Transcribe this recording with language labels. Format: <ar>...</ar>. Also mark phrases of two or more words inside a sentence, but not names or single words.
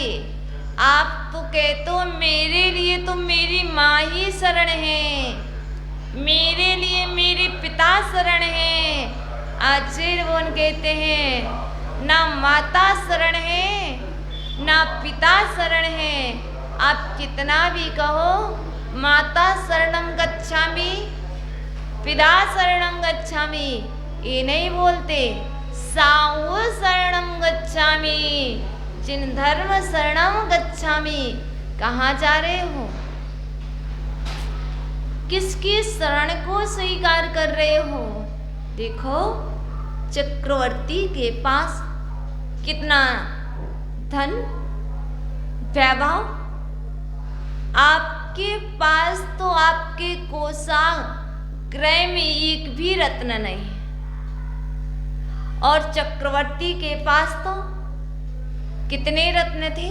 <hi>आप तो कहते हो मेरे लिए तो मेरी माँ ही शरण है, मेरे लिए मेरे पिता शरण है। आचार्य भगवान कहते हैं ना माता शरण है ना पिता शरण है। आप कितना भी कहो</hi> <pi>माता शरणम गच्छामि, पिता शरणम गच्छामि,</pi> <hi>ये नहीं बोलते।</hi> <pi>साहु शरणम गच्छामि, जिन धर्म शरणम गच्छामि।</pi> <hi>कहाँ जा रहे हो? किसकी शरण को स्वीकार कर रहे हो? देखो चक्रवर्ती के पास कितना धन वैभव, आपके पास तो आपके कोषागार में एक भी रत्न नहीं, और चक्रवर्ती के पास तो कितने रत्न थे?</hi>